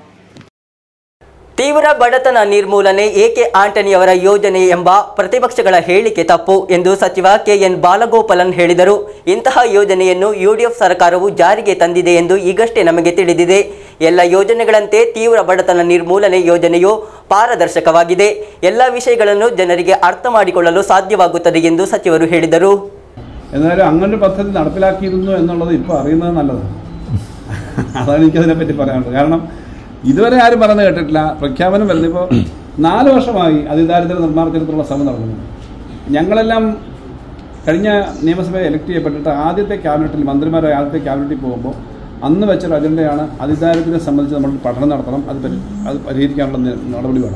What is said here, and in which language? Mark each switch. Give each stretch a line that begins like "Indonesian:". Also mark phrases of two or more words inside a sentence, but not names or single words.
Kannada: ತೀವ್ರ ಬಡತನ ನಿರ್ಮೂಲನೆ ಏಕೆ ಆಂಟನಿಯವರ ಯೋಜನೆ ಎಂಬ ಪ್ರತಿಪಕ್ಷಗಳ ಹೇಳಿಕೆ ತಪ್ಪು ಎಂದು ಸಚಿವ KN ಬಾಲಗೋಪಾಲನ್ ಹೇಳಿದರು. ಇಂತಹ ಯೋಜನೆಯನ್ನು UDF ಸರ್ಕಾರವು ಜಾರಿಗೆ ತಂದಿದೆ ಎಂದು ಈಗಷ್ಟೇ ನಮಗೆ ತಿಳಿದಿದೆ. ಎಲ್ಲ ಯೋಜನೆಗಳಂತೆ ತೀವ್ರ ಬಡತನ ನಿರ್ಮೂಲನೆ ಯೋಜನೆಯು ಪಾರದರ್ಶಕವಾಗಿದೆ. ಎಲ್ಲ ವಿಷಯಗಳನ್ನು ಜನರಿಗೆ ಅರ್ಥ ಮಾಡಿಕೊಳ್ಳಲು ಸಾಧ್ಯವಾಗುತ್ತದೆ ಎಂದು ಸಚಿವರು ಹೇಳಿದರು.
Malayalam: എന്നാലും അങ്ങനെ പദ്ധതി നടപ്പിലാക്കിയിരുന്നു എന്നുള്ളത് ഇപ്പോൾ അറിയുന്നത് നല്ലതാണ്. അതാണ് എനിക്കതിനെപ്പറ്റി പറയാനുള്ളത്. കാരണം ഇതുവരെ ആരും പറഞ്ഞു കേട്ടിട്ടില്ല. പ്രഖ്യാപനം വരുന്നിപ്പോൾ 4 വർഷമായി അതിദാരിദ്ര്യ നിർമ്മാർജ്ജനത്തിനുള്ള ശ്രമം നടക്കുന്നുണ്ട്. ഞങ്ങളെല്ലാം കഴിഞ്ഞ നിയമസഭയെ എലക്ട് ചെയ്യപ്പെട്ടിട്ട് ആദ്യത്തെ ക്യാബിനറ്റിൽ, മന്ത്രിമാരായ ആദ്യത്തെ ക്യാബിനറ്റിൽ പോകുമ്പോൾ അന്ന് വെച്ചൊരു അജണ്ടയാണ് അതിദാരിദ്ര്യത്തെ സംബന്ധിച്ച് നമ്മൾ പഠനം നടത്തണം, അത് പരിഹരിക്കാനുള്ള നടപടി വേണം.